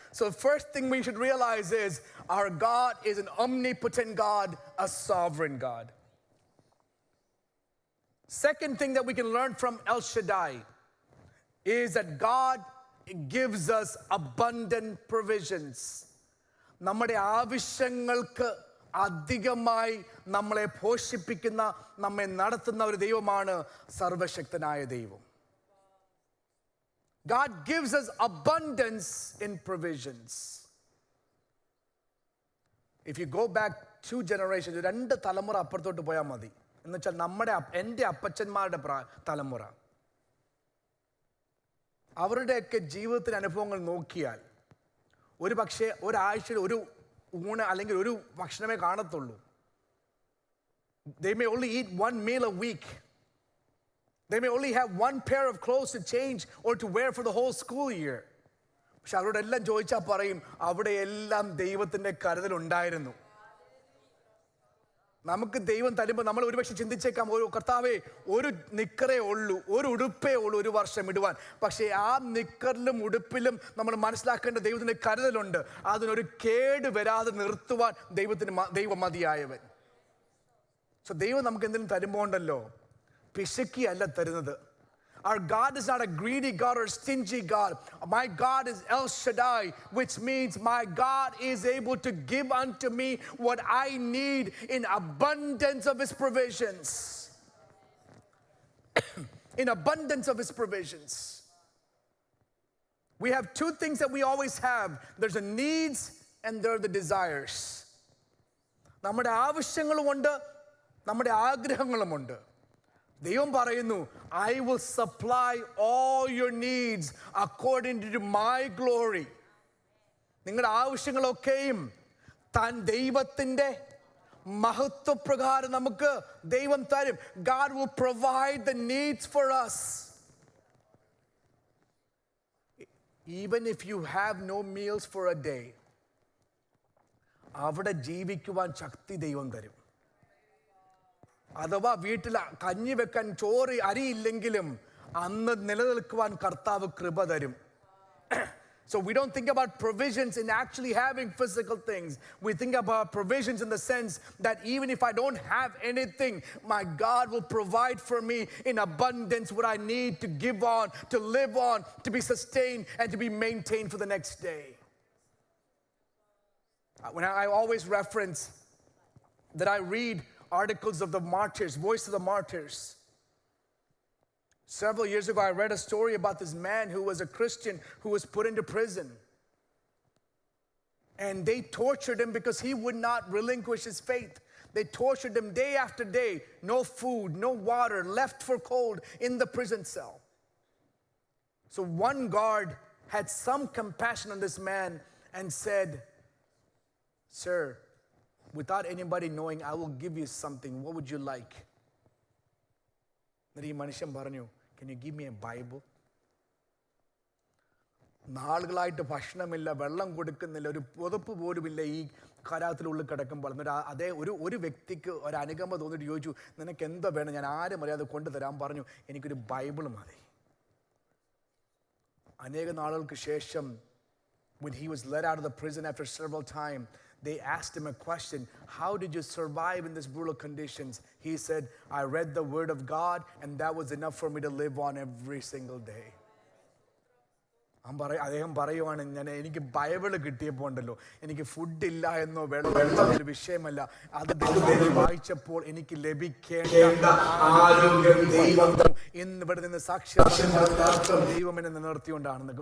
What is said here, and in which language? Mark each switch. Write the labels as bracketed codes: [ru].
[en] So first thing we should realize is our God is an omnipotent God, a sovereign God. Second thing that we can learn from El Shaddai is that God gives us abundant provisions. [ml] നമ്മുടെ ആവശ്യങ്ങൾക്ക് അധികമായി നമ്മളെ പോഷിപ്പിക്കുന്ന, നമ്മെ നടത്തുന്ന ഒരു ദൈവമാണ് സർവശക്തനായ ദൈവം. [en] God gives us abundance in provisions. If you go back 2 generations, [ml] 2 തലമുറ അപ്പുറത്തോട്ട് പോയാൽ മതി. എന്നുവെച്ചാൽ എൻ്റെ അപ്പച്ചന്മാരുടെ തലമുറ, അവരുടെയൊക്കെ ജീവിതത്തിൻ്റെ അനുഭവങ്ങൾ നോക്കിയാൽ ഒരു പക്ഷേ ഒരാഴ്ചയിൽ ഒരു ഊണ് അല്ലെങ്കിൽ ഒരു ഭക്ഷണമേ കാണത്തുള്ളൂ. [en] They may only eat 1 meal a week. They may only have 1 pair of clothes to change or to wear for the whole school year. [ml] പക്ഷെ അവരോടെല്ലാം ചോദിച്ചാൽ പറയും, അവിടെ എല്ലാം ദൈവത്തിൻ്റെ കരുതലുണ്ടായിരുന്നു. നമുക്ക് ദൈവം തരുമ്പോൾ നമ്മൾ ഒരുപക്ഷെ ചിന്തിച്ചേക്കാം, ഒരു കർത്താവേ, ഒരു നിക്കറേ ഉള്ളൂ, ഒരു ഉടുപ്പേ ഉള്ളൂ ഒരു വർഷം ഇടുവാൻ. പക്ഷേ ആ നിക്കറിലും ഉടുപ്പിലും നമ്മൾ മനസ്സിലാക്കേണ്ട ദൈവത്തിൻ്റെ കരുതലുണ്ട്. അതിനൊരു കേട് വരാതെ നിർത്തുവാൻ ദൈവം മതിയായവൻ. സോ ദൈവം നമുക്ക് എന്തെങ്കിലും തരുമ്പോൾ ഉണ്ടല്ലോ, പിശുക്കി അല്ല തരുന്നത്. [en] Our God is not a greedy God or a stingy God. My God is El Shaddai, which means my God is able to give unto me what I need in abundance of His provisions. In abundance of His provisions. We have 2 things that we always have. There's the needs and there are the desires. [ml] നമ്മുടെ ആവശ്യങ്ങളുമുണ്ട്, നമ്മുടെ ആഗ്രഹങ്ങളുമുണ്ട്. ദൈവം പറയുന്നു, [en] I will supply all your needs according to my glory. [ml] നിങ്ങളുടെ ആവശ്യങ്ങളൊക്കെയും താൻ ദൈവത്തിൻ്റെ മഹത്വപ്രകാരം നമുക്ക് ദൈവം തരും. [en] God will provide the needs for us. Even if you have no meals for a day, [ml] അവിടെ ജീവിക്കുവാൻ ശക്തി ദൈവം തരും. അഥവാ വീട്ടിൽ കഞ്ഞി വെക്കാൻ ചോറ് അരിയില്ലെങ്കിലും അന്ന് നിലനിൽക്കുവാൻ കർത്താവ് കൃപ തരും. [en] So we don't think about provisions in actually having physical things. We think about provisions in the sense that even if I don't have anything, my God will provide for me in abundance what I need to give on, to live on, to be sustained, and to be maintained for the next day. When I always reference that I read articles of the martyrs, Voice of the Martyrs. Several years ago, I read a story about this man who was a Christian who was put into prison. And they tortured him because he would not relinquish his faith. They tortured him day after day. No food, no water, left for cold in the prison cell. So one guard had some compassion on this man and said, "Sir, without anybody knowing, I will give you something. What would you like?" Then [ml] Manishan Baranyu, [en] "Can you give me a Bible?" [ml] നാളുകളായിട്ട് ഭക്ഷണമില്ല, വെള്ളം കൊടുക്കുന്നില്ല, ഒരു പുതപ്പ് പോലുമില്ല ഈ കരാത്തിനുള്ളിൽ കിടക്കുമ്പോൾ. എന്നിട്ട് അതേ ഒരു വ്യക്തിക്ക് ഒരു അനുകമ്പ തോന്നിയിട്ട് ചോദിച്ചു, "നിനക്ക് എന്തോ വേണം? ഞാൻ ആരും അറിയാതെ കൊണ്ടുതരാൻ." പറഞ്ഞു, "എനിക്കൊരു ബൈബിൾ മതി." അനേക നാളുകൾക്ക് ശേഷം, [en] when he was let out of the prison after several times, they asked him a question. "How did you survive in these brutal conditions?" He said, "I read the word of God and that was enough for me to live on every single day." [ml] അദ്ദേഹം പറയുവാണ്, എനിക്ക് Bible കിട്ടിയപ്പോൾ ഉണ്ടല്ലോ, എനിക്ക് ഫുഡില്ല എന്നോ വെള്ളം ഒരു വിഷയമല്ല, അത് വായിച്ചപ്പോൾ എനിക്ക് ലഭിക്കേണ്ട ആരോഗ്യം ദൈവം ഇന്ന് ഇവിടെ നിന്ന് സാക്ഷ്യം ദൈവം എന്നെ നിർത്തിക്കൊണ്ടാണ്.